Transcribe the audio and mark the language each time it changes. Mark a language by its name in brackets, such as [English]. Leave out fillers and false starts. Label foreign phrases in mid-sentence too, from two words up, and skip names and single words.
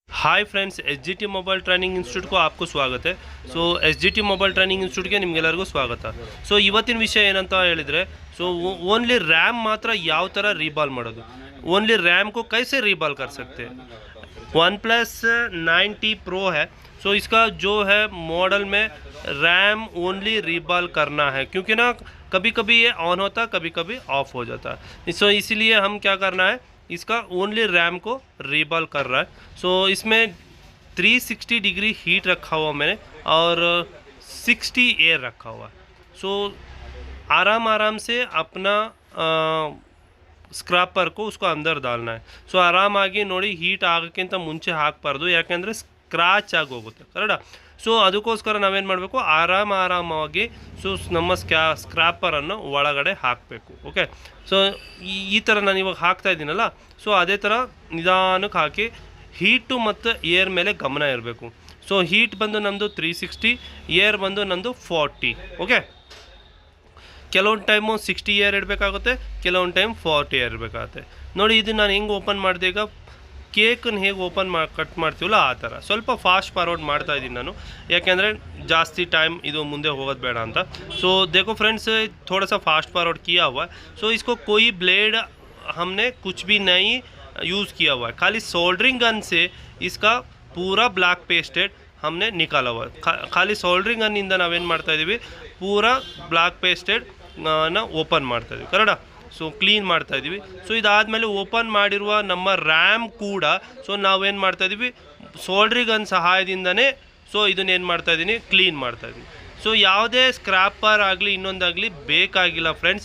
[English] hi friends, [Kannada] SGT ಮೊಬೈಲ್ ಟ್ರೈನಿಂಗ್ ಇನ್ಸ್ಟಿಟ್ಯೂಟ್ಗೂ आपको ಸ್ವಾಗತ. ಸೊ SGT ಮೊಬೈಲ್ ಟ್ರೈನಿಂಗ್ ಇನ್ಸ್ಟಿಟ್ಯೂಟ್ಗೆ ನಿಮಗೆಲ್ಲರಿಗೂ ಸ್ವಾಗತ. ಸೊ ಇವತ್ತಿನ ವಿಷಯ ಏನಂತ ಹೇಳಿದರೆ, [English] so only RAM [Kannada] ಮಾತ್ರ ಯಾವ ಥರ ರೀಬಾಲ್ ಮಾಡೋದು, [English] only RAM [Hindi] को कैसे रीबॉल कर सकते हैं. OnePlus 9T Pro है. सो इसका जो है मॉडल में [English] RAM only [Hindi] रीबॉल करना है, क्योंकि ना कभी कभी ये ऑन होता है, कभी कभी ऑफ हो जाता है. सो इसीलिए हम क्या करना है, इसका [English] only RAM [Hindi] को रीबॉल कर रहा है. सो इसमें 360 [English] degree heat [Hindi] रखा हुआ मैंने और 60 एयर रखा हुआ है. सो आराम से अपना ಸ್ಕ್ರಾಪರ್ को उसको अंदर डालना है. [Kannada] ಸೊ ಆರಾಮಾಗಿ ನೋಡಿ, ಹೀಟ್ ಆಗೋಕ್ಕಿಂತ ಮುಂಚೆ ಹಾಕಬಾರ್ದು, ಯಾಕೆಂದರೆ ಸ್ಕ್ರಾಚ್ ಆಗಿ ಹೋಗುತ್ತೆ, ಕರೆಕ್ಟಾ. ಸೊ ಅದಕ್ಕೋಸ್ಕರ ನಾವೇನು ಮಾಡಬೇಕು, ಆರಾಮಾಗಿ ಸೊ ನಮ್ಮ ಸ್ಕ್ರಾಪರನ್ನು ಒಳಗಡೆ ಹಾಕಬೇಕು. ಓಕೆ, ಸೊ ಈ ಥರ ನಾನು ಇವಾಗ ಹಾಕ್ತಾ ಇದ್ದೀನಲ್ಲ, ಸೊ ಅದೇ ಥರ ನಿಧಾನಕ್ಕೆ ಹಾಕಿ ಹೀಟು ಮತ್ತು ಏರ್ ಮೇಲೆ ಗಮನ ಇರಬೇಕು. ಸೊ ಹೀಟ್ ಬಂದು ನಮ್ಮದು 360, ಏರ್ ಬಂದು ನಮ್ಮದು 40. ಓಕೆ, ಕೆಲವೊಂದು ಟೈಮು 60 ಏರ್ ಇಡಬೇಕಾಗುತ್ತೆ, ಕೆಲವೊಂದು ಟೈಮ್ 40 ಏರ್ ಇರಬೇಕಾಗುತ್ತೆ. ನೋಡಿ, ಇದು ನಾನು ಹೆಂಗೆ ಓಪನ್ ಮಾಡಿದೆ, ಈಗ ಕೇಕನ್ನು ಹೇಗೆ ಕಟ್ ಮಾಡ್ತೀವಲ್ಲ ಆ ಥರ ಸ್ವಲ್ಪ [English] fast forward [Kannada] ಮಾಡ್ತಾ ಇದ್ದೀನಿ ನಾನು, ಯಾಕೆಂದರೆ ಜಾಸ್ತಿ ಟೈಮ್ ಇದು ಮುಂದೆ ಹೋಗೋದು ಬೇಡ ಅಂತ. [Hindi] ಸೊ देखो फ्रेंड्स, थोड़ा सा [English] fast forward [Hindi] किया हुआ है. सो इसको कोई ब्लेड हमने कुछ भी नहीं यूज़ किया हुआ है, खाली [English] soldering gun [Hindi] से इसका पूरा [English] black pasted [Hindi] हमने निकाला हुआ है. [Kannada] खाली [English] soldering gun [Kannada] ನಾವೇನು ಮಾಡ್ತಾ ಇದ್ದೀವಿ, ಪೂರಾ [English] black pasted [Kannada] ನ ಓಪನ್ ಮಾಡ್ತಾ ಇದ್ದೀವಿ, ಕರೆಕ್ಟಾ. ಸೊ ಕ್ಲೀನ್ ಮಾಡ್ತಾ ಇದ್ದೀವಿ. ಸೊ ಇದಾದಮೇಲೆ ಓಪನ್ ಮಾಡಿರುವ ನಮ್ಮ ರ್ಯಾಮ್ ಕೂಡ ಸೊ ನಾವೇನು ಮಾಡ್ತಾ ಇದ್ದೀವಿ, [English] soldering gun [Kannada] ಸಹಾಯದಿಂದನೇ ಸೊ ಇದನ್ನೇನು ಮಾಡ್ತಾ ಇದ್ದೀನಿ, ಕ್ಲೀನ್ ಮಾಡ್ತಾ ಇದ್ದೀನಿ. ಸೊ ಯಾವುದೇ ಸ್ಕ್ರಾಪರ್ ಆಗಲಿ ಇನ್ನೊಂದಾಗಲಿ ಬೇಕಾಗಿಲ್ಲ ಫ್ರೆಂಡ್ಸ್.